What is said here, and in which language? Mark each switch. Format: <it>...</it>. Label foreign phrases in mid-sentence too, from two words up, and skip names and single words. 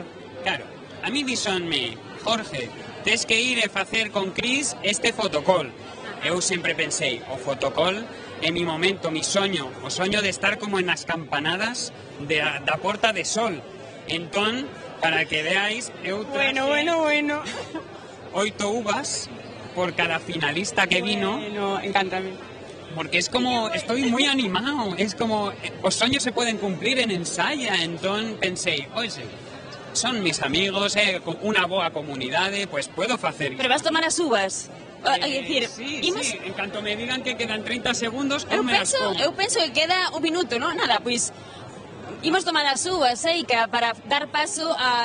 <gl>Claro, a mí díxonme, Jorge, tes que ir e facer con Cris este fotocall. Eu sempre pensei, o fotocall é mi momento, mi soño, o soño de estar como en as campanadas da Porta de Sol. Entón,</gl> <es>para que veáis,</es> <gl>eu traje</gl> <es>Bueno. 8 uvas por cada finalista que vino.</es> <gl>Bueno, encántame.</gl> <es>Porque es como, estoy muy animado, es como, os sueños se pueden cumplir en ensaya,</es> <gl>entón pensei, oxe, son</gl> <es>mis amigos,</es> <gl>unha boa comunidade,</gl> <es>pues puedo</es> <gl>facer isto. Pero vas tomar as uvas? É dicir,</gl> <es>Sí,</es> <gl>imos...</gl> <es>sí, en canto me digan que quedan 30 segundos,</es> <gl>Eu</gl> <es>me las como.</es> <gl>penso que queda un minuto, non? Nada, pois imos tomar as uvas, Eica, para dar paso a...</gl>